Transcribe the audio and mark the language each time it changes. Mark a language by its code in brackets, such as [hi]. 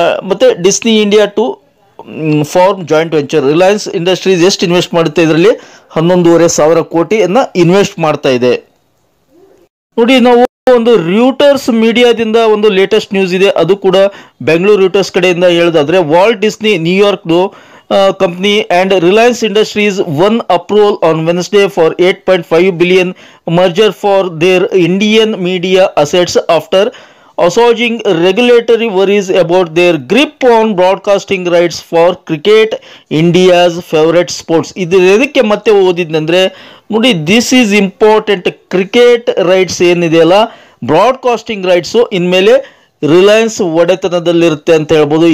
[en] ಮತ್ತು Disney India to form joint venture. [kn] Reliance industries ಎಷ್ಟು invest ಮಾಡುತ್ತೆ? ಇದರಲ್ಲಿ 11,500 ಕೋಟಿಯನ್ನು ಇನ್ವೆಸ್ಟ್ ಮಾಡ್ತಾ ಇದೆ. ನೋಡಿ, ನಾವು ಒಂದು ರ್ಯೂಟರ್ಸ್ ಮೀಡಿಯಾದಿಂದ ಒಂದು ಲೇಟೆಸ್ಟ್ ನ್ಯೂಸ್ ಇದೆ, ಅದು ಕೂಡ ಬೆಂಗಳೂರು ರ್ಯೂಟರ್ಸ್ ಕಡೆಯಿಂದ ಹೇಳೋದಾದ್ರೆ, Walt Disney ನ್ಯೂಯಾರ್ಕ್ದು [en] company, and Reliance Industries won approval on Wednesday for 8.5 billion merger for their Indian media assets after assuaging regulatory worries about their grip on broadcasting rights for cricket, India's favorite sports. [kn] ಇದು ಎದಕ್ಕೆ ಮತ್ತೆ ಓದಿದ್ನಂದ್ರೆ ನೋಡಿ, [en] This is important. [kn] Cricket rights ಏನಿದೆಯಲ್ಲ, broadcasting rights ಇನ್ಮೇಲೆ ರಿಲಯನ್ಸ್ ಒಡೆತನದಲ್ಲಿರುತ್ತೆ ಅಂತ ಹೇಳ್ಬೋದು.